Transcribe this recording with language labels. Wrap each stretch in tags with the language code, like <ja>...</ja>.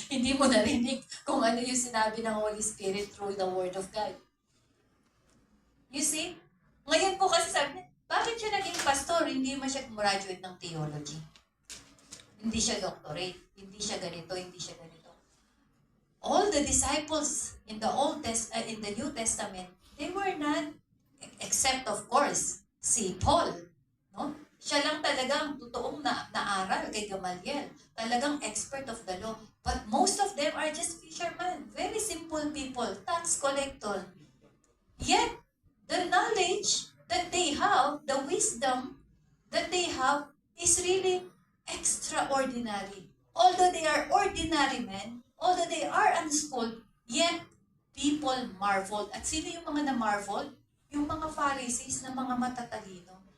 <tl>Hindi mo narinig kung ano yung sinabi ng Holy Spirit</tl> <en>through the Word of God. You see?</en> <tl>Ngayon po kasi sabi niya, bakit siya naging pastor? Hindi man siya graduate ng theology. Hindi siya doctorate, hindi siya ganito, hindi siya ganito.</tl> <en>All the disciples in the in the New Testament, they were not, except of course, si Paul, no?</en> <tl>Siya lang talagang totoong naaral kay Gamaliel. Talagang</tl> <en>expert of the law. But most of them are just fishermen. Very simple people, tax collector. Yet, the knowledge that they have, the wisdom that they have is really extraordinary. Although they are ordinary men, although they are unschooled, yet people marveled.</en> <tl>At sino yung mga na-marveled? Yung mga Pharisees na mga matatalino.</tl>